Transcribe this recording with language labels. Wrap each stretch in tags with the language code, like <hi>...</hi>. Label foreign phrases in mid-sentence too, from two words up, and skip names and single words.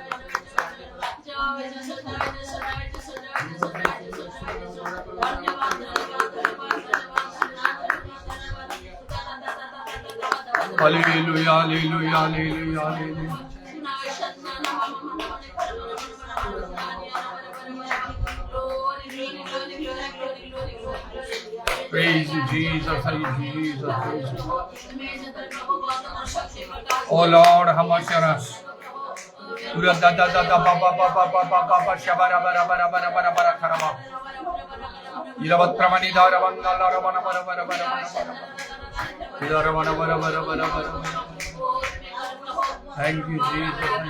<en>Hallelujah, hallelujah, hallelujah, hallelujah. Praise you, Jesus. Praise you, Jesus. Praise you. Oh Lord, how much are us? Ura da da da da ba ba ba ba ba ba ba ba shabara bara bara bara bara bara karama. Ilavat pramani dara banga lara bara bara bara bara bara. Dara bara bara bara bara bara. Thank you, Jesus.</en>